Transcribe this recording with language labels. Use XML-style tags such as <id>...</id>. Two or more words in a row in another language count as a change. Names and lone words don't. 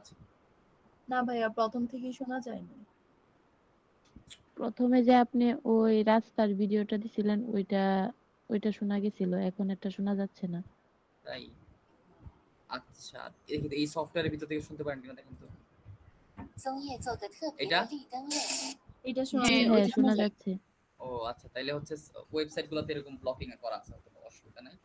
<bn>না ভাইয়া, প্রথম থেকেই শোনা যায় না। প্রথমে যে আপনি ওই রাস্তার ভিডিওটা দিছিলেন ওইটা শোনা গেছিল, এখন এটা শোনা যাচ্ছে না। তাই? আচ্ছা, এই সফটওয়্যারের ভিতর থেকে শুনতে পারেন কিনা দেখেন তো।</bn> <zh>棕叶做个特别</zh> <bn>এটা?</bn> <zh>的绿灯笼。</zh> <bn>এটা শোনা হ্যাঁ, যায়। হ্যাঁ, ওইটা শোনা শোনা যায়। যাচ্ছে। ও আচ্ছা, তাইলে হচ্ছে ওয়েবসাইট গুলোতে এরকম ব্লকিং করা আছে, হয়তো অসুবিধা নাই।</bn>